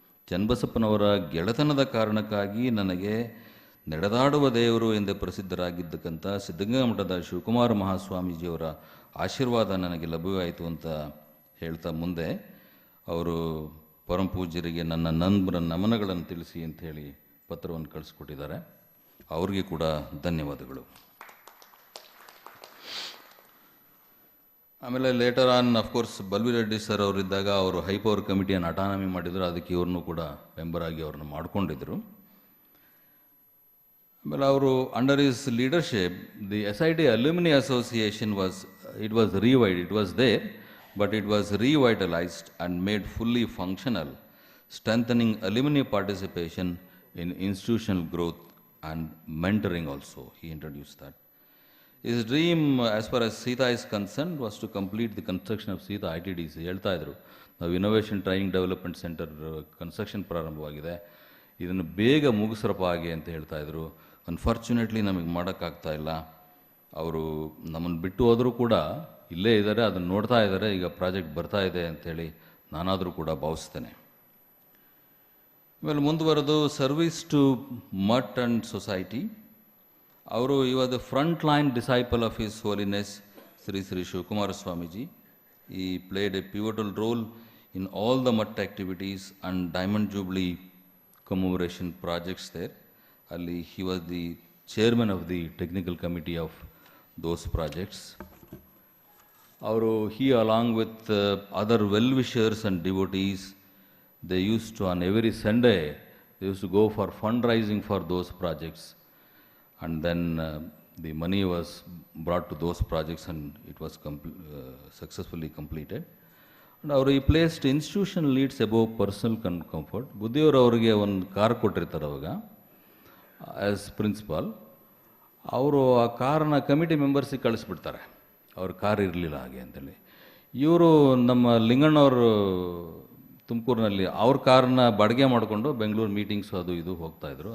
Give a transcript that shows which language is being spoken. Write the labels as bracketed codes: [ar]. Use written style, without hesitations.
[kn] ಚನ್ನಬಸಪ್ಪನವರ ಗೆಳೆತನದ ಕಾರಣಕ್ಕಾಗಿ ನನಗೆ ನಡೆದಾಡುವ ದೇವರು ಎಂದೇ ಪ್ರಸಿದ್ಧರಾಗಿದ್ದಕ್ಕಂಥ ಸಿದ್ಧಗಂಗಾ ಮಠದ ಶಿವಕುಮಾರ ಮಹಾಸ್ವಾಮೀಜಿಯವರ ಆಶೀರ್ವಾದ ನನಗೆ ಲಭ್ಯವಾಯಿತು ಅಂತ ಹೇಳ್ತಾ ಮುಂದೆ ಅವರು ಪರಮ ಪೂಜ್ಯರಿಗೆ ನನ್ನ ನಮನಗಳನ್ನು ತಿಳಿಸಿ ಅಂತ ಹೇಳಿ ಪತ್ರವನ್ನು ಕಳಿಸ್ಕೊಟ್ಟಿದ್ದಾರೆ. ಅವ್ರಿಗೆ ಕೂಡ ಧನ್ಯವಾದಗಳು. ಆಮೇಲೆ [en] later on of course [kn] ಬಲ್ವಿರೆಡ್ಡಿ ಸರ್ ಅವರಿದ್ದಾಗ ಅವರು ಹೈಪವರ್ ಕಮಿಟಿಯನ್ನು ಅಟಾನಮಿ ಮಾಡಿದರು. ಅದಕ್ಕೆ ಇವ್ರನ್ನೂ ಕೂಡ ಮೆಂಬರ್ ಆಗಿ ಅವ್ರನ್ನ ಮಾಡಿಕೊಂಡಿದ್ರು. ಆಮೇಲೆ ಅವರು [en] Under his leadership the SIT alumni association was there, but it was revitalized and made fully functional, strengthening alumni participation in institutional growth and mentoring also. He introduced that. His dream, as far as Sita is concerned, was to complete the construction of Sita ITDC. [kn] ಹೇಳ್ತಾ ಇದ್ರು, ನಾವು innovation training development centre construction ಪ್ರಾರಂಭವಾಗಿದೆ, ಇದನ್ನು ಬೇಗ ಮುಗಿಸ್ರಪ್ಪ ಹಾಗೆ ಅಂತ ಹೇಳ್ತಾ ಇದ್ರು. ಅನ್ಫಾರ್ಚುನೇಟ್ಲಿ ನಮಗೆ ಮಾಡೋಕ್ಕಾಗ್ತಾ ಇಲ್ಲ. ಅವರು ನಮ್ಮನ್ನು ಬಿಟ್ಟು ಹೋದರೂ ಕೂಡ ಇಲ್ಲೇ ಇದ್ದಾರೆ, ಅದನ್ನು ನೋಡ್ತಾ ಇದ್ದಾರೆ. ಈಗ ಪ್ರಾಜೆಕ್ಟ್ ಬರ್ತಾ ಇದೆ ಅಂಥೇಳಿ ನಾನಾದರೂ ಕೂಡ ಭಾವಿಸ್ತೇನೆ. ಆಮೇಲೆ ಮುಂದುವರೆದು [en] Service to mutt and society. ಅವರು was the front line disciple of his holiness Shri Shivakumara Swamiji. He played a pivotal role in all the mutt activities and diamond jubilee commemoration projects there. ಅಲ್ಲಿ he was the chairman of the technical committee of those projects. He along with other well-wishers and devotees, they used to, on every Sunday, they used to go for fundraising for those projects. And then the money was brought to those projects and it was successfully completed. And he placed institutional needs above personal comfort. [kn] Buddhiyavar avarige ಒಂದು car ಕೊಟ್ಟಿರ್ತಾರೆ ಅವಾಗ [en] As principal. [kn] ಅವರು ಆ ಕಾರ್ನ committee ಮೆಂಬರ್ಸಿಗೆ ಕಳಿಸ್ಬಿಡ್ತಾರೆ, ಅವ್ರ car ಇರಲಿಲ್ಲ ಹಾಗೆ ಅಂತೇಳಿ. ಇವರು ನಮ್ಮ ಲಿಂಗಣ್ಣವರು ತುಮಕೂರಿನಲ್ಲಿ ಅವ್ರ ಕಾರ್ನ ಬಾಡಿಗೆ ಮಾಡಿಕೊಂಡು ಬೆಂಗಳೂರು ಮೀಟಿಂಗ್ಸು ಅದು ಇದು ಹೋಗ್ತಾಯಿದ್ರು.